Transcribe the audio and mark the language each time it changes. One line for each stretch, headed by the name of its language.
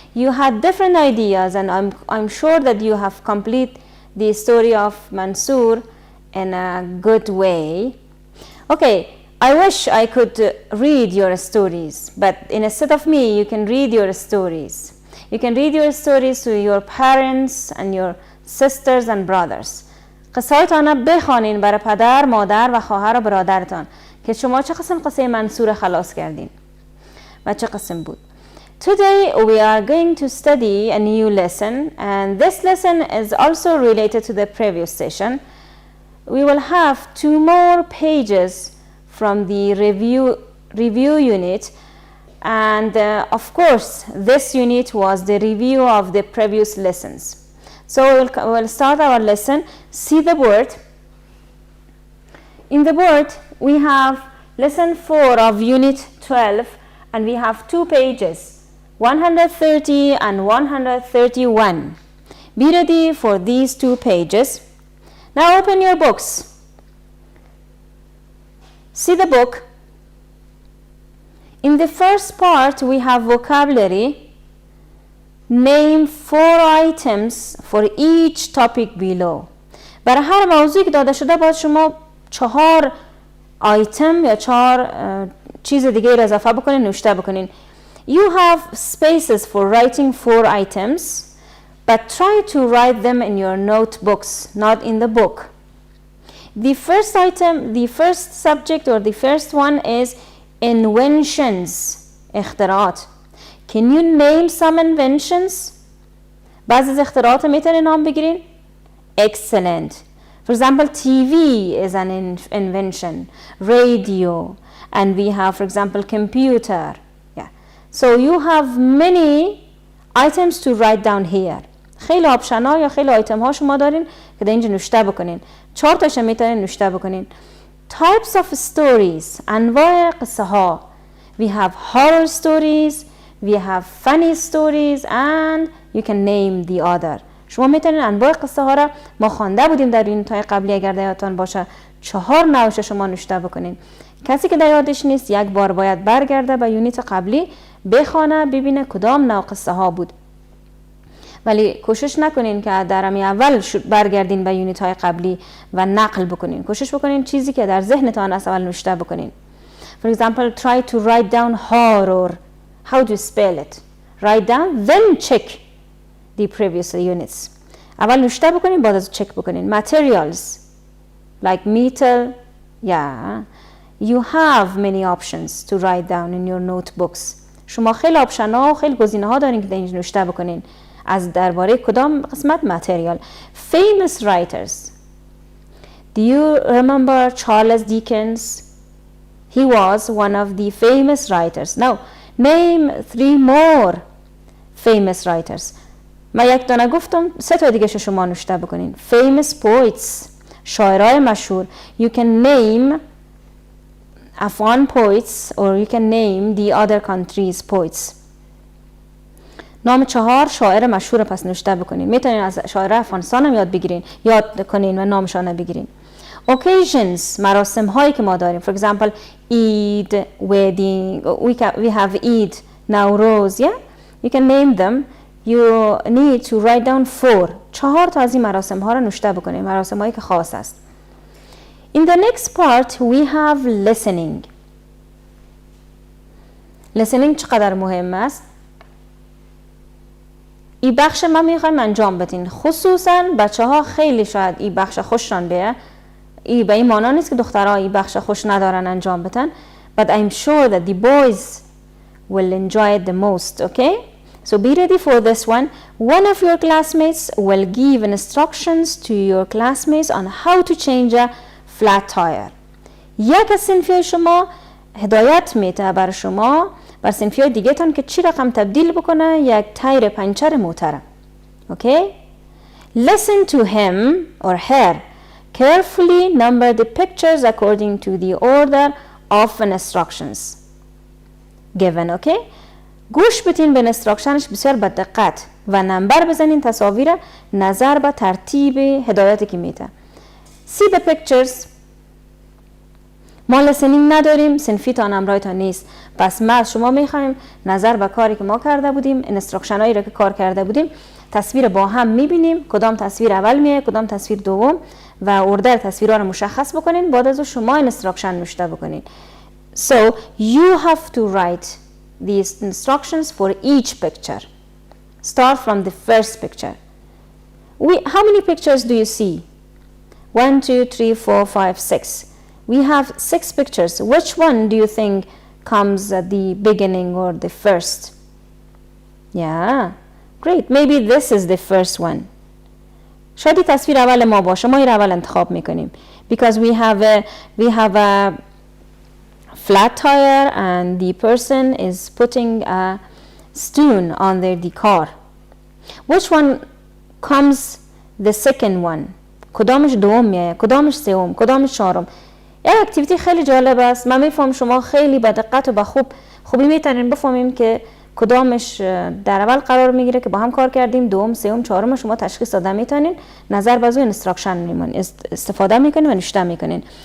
English: You had different ideas and I'm sure that you have complete the story of Mansoor in a good way. Okay, I wish I could read your stories, but instead of me, you can read your stories. You can read your stories to your parents and your sisters and brothers.
Persian: قصه‌هایتان بخوانین برای پدر، مادر و خواهر و برادرتان که شما چه قسم قصه منصور خلاص کردین و چه قسم بود.
English: Today we are going to study a new lesson and this lesson is also related to the previous session. We will have 2 more pages from the review unit and of course this unit was the review of the previous lessons. So we'll start our lesson. See the board. In the board we have lesson 4 of unit 12 and we have 2 pages, 130 and 131. Be ready for these 2 pages. Now open your books. See the book. In the first part we have vocabulary. Name 4 items for each topic below.
Persian: برای هر موضوعی که داده شده باید شما 4 آیتم یا 4 چیز دیگه را اضافه بکنین، نوشته بکنین.
English: You have spaces for writing 4 items but try to write them in your notebooks, not in the book. The first item, the first subject or the first one is inventions,
Persian: اختراعات.
English: Can you name some inventions?
Persian: بعضی از اختراعات میتونین نام بگیرین؟
English: Excellent. For example, TV is an invention, radio, and we have, for example, computer. Yeah. So you have many items to write down here.
Persian: خیلی آپشن ها یا خیلی آیتم ها شما دارین که در اینجا نوشته بکنین. 4 تاش میتونین نوشته بکنین.
English: Types of stories.
Persian: انواع قصه ها.
English: We have horror stories. We have funny stories and you can name the other.
Persian: شما میتونین انواع قصه ها را ما خوانده بودیم در یونیت‌های قبلی اگر در یادتان باشه 4 نوعش شما نوشته بکنین. کسی که در یادش نیست یک بار باید برگرده به یونیت قبلی بخونه ببینه کدام نوع قصه ها بود. ولی کوشش نکنین که در اول برگردین به یونیت های قبلی و نقل بکنین. کوشش بکنین چیزی که در ذهنتان است اول نوشته بکنین.
English: For example, try to write down horror. How do you spell it? Write down, then check the previous units.
Persian: اول نوشته بکنین بعد از چک بکنین.
English: Materials like metal, yeah. You have many options to write down in your notebooks.
Persian: شما خیلی آپشن ها و خیلی گزینه ها دارین که در اینجا نوشته بکنین. از درباره کدام قسمت؟ Material.
English: Famous writers. Do you remember Charles Dickens? He was one of the famous writers. Now, name 3 more famous writers.
Persian: من یک دانه گفتم 3 تا دیگه شما نوشته بکنین.
English: Famous poets.
Persian: شاعرای مشهور.
English: You can name Afghan poets or you can name the other countries' poets.
Persian: نام 4 شاعر مشهور پس نوشته بکنین. میتونین از شاعر افغانستان هم یاد کنین و نامشان بگیرین. Occasions, مراسم هایی که ما داریم.
English: For example, Eid, wedding, we have Eid, Nowruz, yeah? You can name them. You need to write down
Persian: 4 تا از این مراسم ها رو نوشته بکنیم. مراسم هایی که خاص است.
English: In the next part, we have listening.
Persian: Listening چقدر مهم است؟ این بخش ما میخوایم انجام بدین. خصوصا بچه ها خیلی شاید این بخش خوششان بیه. ای به این معنا نیست که دخترها این بخش خوش ندارن انجام بدن.
English: But I'm sure that the boys will enjoy it the most, okay? So be ready for this one. One of your classmates will give instructions to your classmates on how to change a flat tire. یک از صنفی شما هدایت میده بر شما بر صنفی دیگه تان که چی رقم تبدیل بکنه یک تایر پنچر موتره. Okay? Listen to him or her. Carefully number the pictures according to the order of instructions given. Okay?
Persian: گوش بدین به instructionش بسیار با دقت و نمبر بزنین تصاویر نظر به ترتیب هدایتی که میده.
English: See the pictures.
Persian: ما لسنینگ نداریم، صنفیتان امرایتان نیست. پس ما از شما میخوایم نظر به کاری که ما کرده بودیم، اینستراکشن هایی را که کار کرده بودیم، تصویر با هم میبینیم، کدام تصویر اول میه، کدام تصویر دوم و اردر تصویرها رو مشخص بکنین. بعد از شما اینستراکشن نوشته بکنین.
English: So you have to write these instructions for each picture. Start from the first picture. How many pictures do you see? 1, 2, 3, 4, 5, 6. We have 6 pictures. Which one do you think comes at the beginning or the first? Yeah, great. Maybe this is the first one.
Persian: شاید تصویر اول ما باشه. ما این اول انتخاب میکنیم.
English: Because we have a flat tire and the person is putting a stone on the car. Which one comes the second one?
Persian: کدامش دوم میه؟ کدامش سوم؟ کدامش چهارم؟ یک اکتیویتی خیلی جالب است. من میفهم شما خیلی با دقت و با خوبی میتونین بفهمیم که کدامش در اول قرار میگیره که با هم کار کردیم، دوم، سوم، چهارم شما تشخیص داده میتونین. نظر بازو اینستراکشن استفاده میکنین و نوشته میکنین.